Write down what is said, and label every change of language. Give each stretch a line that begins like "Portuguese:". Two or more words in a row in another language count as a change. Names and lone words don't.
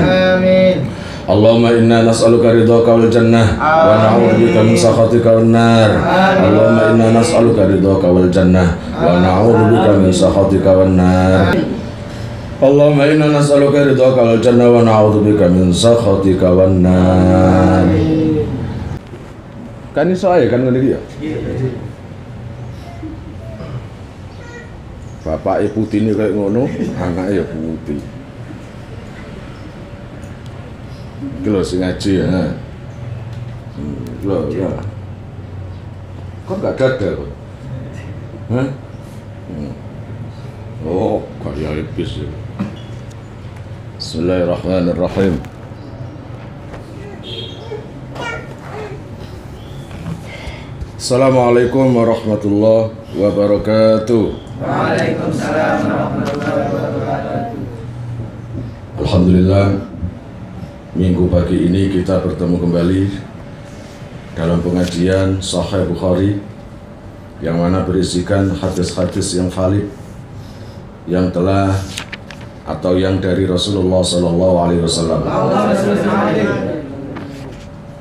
Arabic: اللهم إنا نسألك رضاك والجنة ونعوذ بك من سخطك والنار. اللهم إنا نسألك رضاك والجنة ونعوذ بك من سخطك والنار. اللهم إنا نسألك رضاك والجنة ونعوذ بك من سخطك والنار.
Javanese: Kan iso ae kan ngene iki ya. Bapake putine kayak ngono, anake ya putih. Iki lho sing ngaji ya. Lho. Kok gak gagal kok? Hah? Oh, kaya epis ya.
Arabic: بسم الله الرحمن الرحيم. السلام عليكم ورحمة الله وبركاته. وعليكم السلام ورحمة الله وبركاته.
Indonesian: Alhamdulillah, minggu pagi ini kita bertemu kembali dalam pengajian Sahih Bukhari yang mana berisikan hadis-hadis yang valid yang telah atau yang dari Rasulullah SAW.